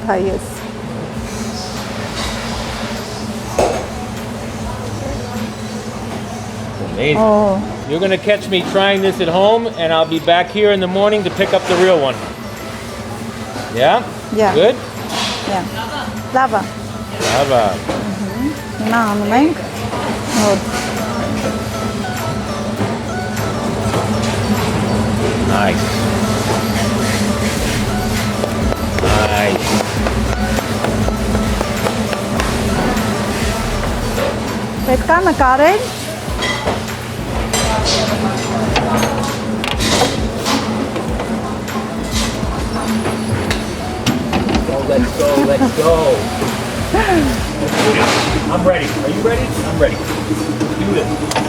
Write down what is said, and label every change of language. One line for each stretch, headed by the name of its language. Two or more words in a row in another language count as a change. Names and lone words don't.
English: Gata, yes. Amazing. Oh, You're gonna catch me trying this at home, and I'll be back here in the morning to pick up the real one. Yeah? Yeah. Good? yeah.
Armenian: Լավ է։
English: Bravo.
Armenian: Հիմա անում ենք նոր
English: Nice. Nice.
Armenian: պետք է նկարել։
English: Let's go, let's go. Let's do this. I'm ready. Are you ready? I'm ready. Let's do this.